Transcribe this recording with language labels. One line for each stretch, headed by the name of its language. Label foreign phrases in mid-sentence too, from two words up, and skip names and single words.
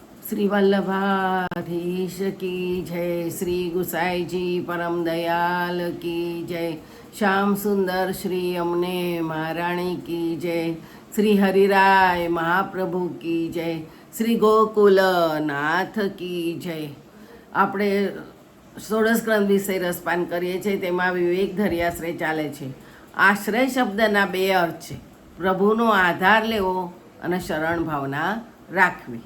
Hindi: श्री वल्लभाधीश की जय। श्री गुसाई जी परम दयाल की जय। श्याम सुंदर श्री अमने महाराणी की जय। श्री हरिराय महाप्रभु की जय। श्री गोकुलनाथ की जय।
Gujarati: આપણે ષોડશગ્રંથ વિશે રસપાન કરીએ છીએ, તેમાં વિવેક ધરી આશ્રય ચાલે છે। આશ્રય શબ્દના બે અર્થ છે, પ્રભુનો આધાર લેવો અને શરણ ભાવના રાખવી।